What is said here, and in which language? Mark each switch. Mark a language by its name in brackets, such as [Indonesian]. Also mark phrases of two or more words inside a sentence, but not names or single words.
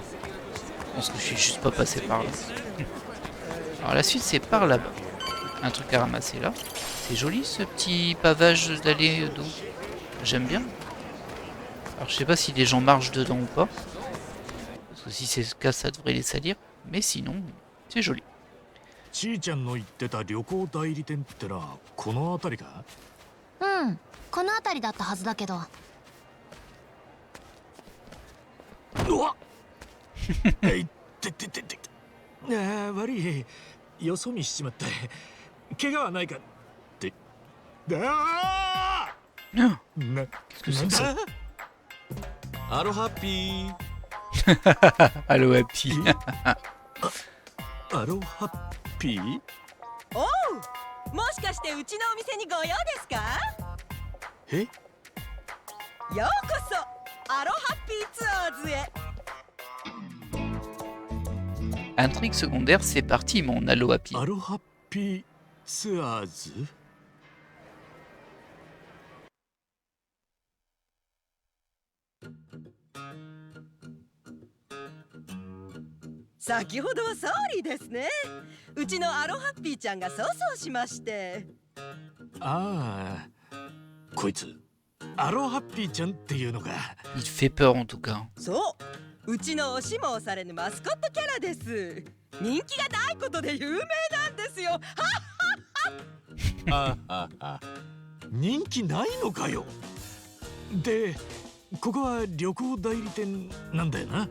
[French] Je pense que je suis juste pas passé par là. Alors la suite c'est par là-bas. Un truc à ramasser là. C'est joli ce petit pavage d'allée d'eau. J'aime bien. Alors je sais pas si les gens marchent dedans ou pas. Parce que si c'est le cas ça devrait les salir. Mais sinon c'est joli. [Japanese] ちーちゃんの言ってた旅行代理店ってのはこの辺りか？うん、この辺りだったはずだけど。うわっえいってってってって。ああ悪い。よそ見しちまった。怪我はないかって。ああ。 [French] Non. [Japanese] な、 [French] Qu'est-ce que c'est que ça? [Japanese] アロハッピー [French] Allo Happy. [Japanese] アロハッピー？もしかしてうちのお店にご用ですか？え？ようこそアロハッピーツアーズへ。 [French] Intrigue secondaire, c'est parti, mon Allo Happy. [Japanese] アロハッピーツアーズ？先ほどはソーリーですね。うちのアロハッピーちゃんが粗相しまして。ああ、こいつアロハッピーちゃんっていうのか。 [French] Il fait peur en tout cas. [Japanese] そう、うちの押しも押されぬマスコットキャラです。人気がないことで有名なんですよ。人気ないのかよ。で、ここは旅行代理店なんだよな。